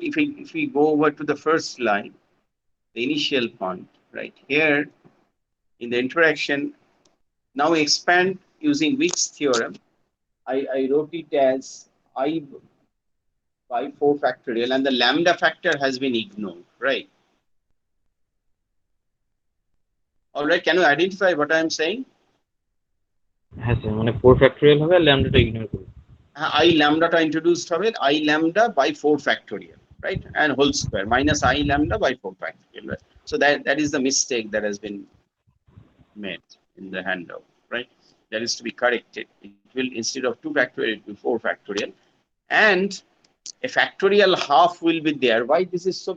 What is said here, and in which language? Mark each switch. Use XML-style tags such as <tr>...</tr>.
<en>If we go over to the first line, the initial point, right here in the interaction, now expand using Wick's theorem. I wrote it as I by 4 factorial, and the lambda factor has been ignored, right? All right, can you identify what I am saying?</en> <bn>হ্যাঁ sir, মানে 4 factorial হবে আর ল্যামডাটা ignore করবে।</bn> <en>I lambda introduced</en> <bn>হবে</bn> <en>I lambda by 4 factorial, right? And whole square minus I lambda by 4 factorial, right? So that is the mistake that has been made in the handout, right? That is to be corrected. It will, instead of 2 factorial, it will be 4 factorial. And a factorial half will be there. Why this is so?</en>